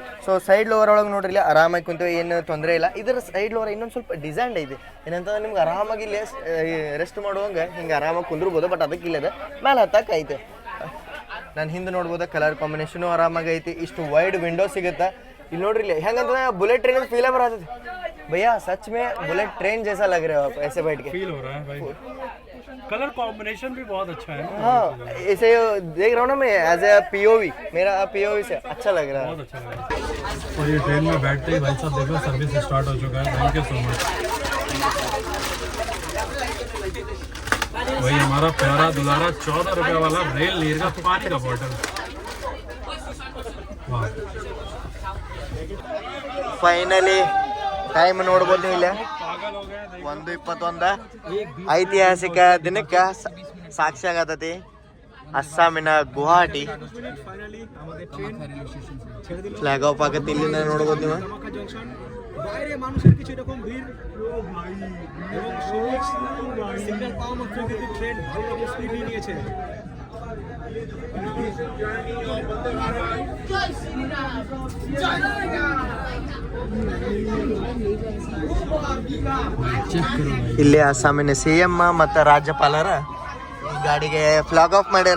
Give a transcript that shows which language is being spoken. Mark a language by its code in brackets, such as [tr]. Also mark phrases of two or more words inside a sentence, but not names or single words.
[en] so side lower [kn] ಒಳಗೆ ನೋಡ್ರಿ ಇಲ್ಲಿ ಆರಾಮಾಗಿ ಕುಂತೀವಿ, ಏನು ತೊಂದರೆ ಇಲ್ಲ. ಇದರ [en] side lower [kn] ಇನ್ನೊಂದು ಸ್ವಲ್ಪ ಡಿಸೈನ್ ಐತಿ, ಏನಂತಂದ್ರೆ ನಿಮ್ಗೆ ಆರಾಮಾಗಿ ಇಲ್ಲಿ ರೆಸ್ಟ್ ಮಾಡುವಂಗೆ ಹಿಂಗೆ ಆರಾಮಾಗಿ ಕುಂದ್ರಬೋದು. ಬಟ್ ಅದಕ್ಕೆ ಇಲ್ಲದ ಮೇಲೆ ಹತ್ತಕ್ಕೆ ಐತೆ. ನಾನು ಹಿಂದೆ ನೋಡ್ಬೋದು [en] colour combination [kn] ಆರಾಮಾಗಿ ಐತಿ. ಇಷ್ಟು [en] wide window [kn] ಸಿಗುತ್ತೆ. ಇಲ್ಲಿ ನೋಡ್ರಿ ಇಲ್ಲಿ ಹೆಂಗಂತಂದ್ರೆ [en] bullet train feel [kn] ಬರತೈತಿ भैया. [hi] सच में [en] bullet train [hi] जैसा लग रहा है आप ऐसे बैठ के. फील हो रहा है भाई. [en] colour combination [hi] भी बहुत अच्छा है. हाँ ऐसे देख रहा हूँ ना मैं [en] as a POV, [hi] मेरा POV से अच्छा लग रहा है. बहुत अच्छा लग रहा है. और ये ट्रेन में बैठते ही भाई साहब देखो [en] service start [hi] हो चुका है. [en] thank you so much. [hi] वही हमारा प्यारा दुलारा 14 रुपए वाला रेल नीर का 5 का बॉटल. वाह. [en] finally time [kn] ನೋಡ್ಬೋದು ನೀವು ಇಲ್ಲ 1:21. ಐತಿಹಾಸಿಕ ದಿನಕ್ಕೆ ಸಾಕ್ಷಿ ಆಗತೈತಿ ಅಸ್ಸಾಮಿನ ಗುವಾಹಟಿ. [en] flag off [kn] ಆಗತ್ತೆ ಇಲ್ಲಿಂದ ನೋಡ್ಬೋದು ನೀವು. [bn] বাইরে মানুষের কিছু এরকম ভিড় এবং সিগন্যাল পাওয়া মাত্র কিন্তু ট্রেন ভালোভাবে স্পিড নিয়েছে. [kn] ಇಲ್ಲಿ ಅಸ್ಸಾಮಿನ CM ಮತ್ತು ರಾಜ್ಯಪಾಲರ ಈ ಗಾಡಿಗೆ [en] flag off [kn] ಮಾಡ್ಯಾರ.